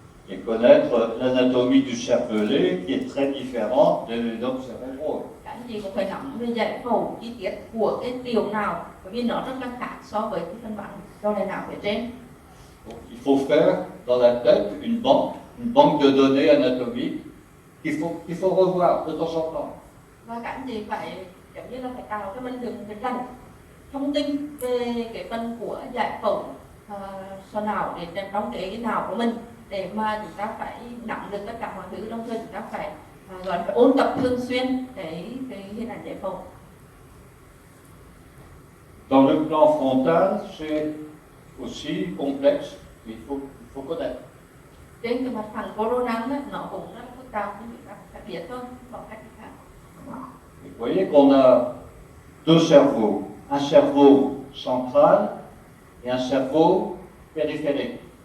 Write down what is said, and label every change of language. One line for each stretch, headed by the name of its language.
French: Et connaître l'anatomie du cervelet qui est très différente des lobes cérébraux.
Vietnamese: Các anh chị cũng phải nắm về giải phẫu chi tiết của cái tiểu não, bởi vì nó rất là khác so với cái phần bản đầu đại não phía trên.
French: Donc, il faut faire dans la tête une banque de données anatomiques qu'il faut revoir de temps en temps.
Vietnamese: Và các anh chị phải giống như là phải tạo cho mình được cái rành thông tin về cái phần của giải phẫu sọ não để trong cái não của mình, để mà chúng ta phải nắm được tất cả mọi thứ, đồng thời chúng ta phải gọi là phải ôn tập thường xuyên cái hình ảnh giải phẫu.
French: Dans le plan frontal, c'est aussi complexe, il faut connaître.
Vietnamese: Trên cái mặt phẳng coronal nó cũng rất là phức tạp, nhưng chúng ta phải biết thôi, bằng cách khác.
French: Et vous voyez qu'on a deux cerveaux, un cerveau central et un cerveau périphérique.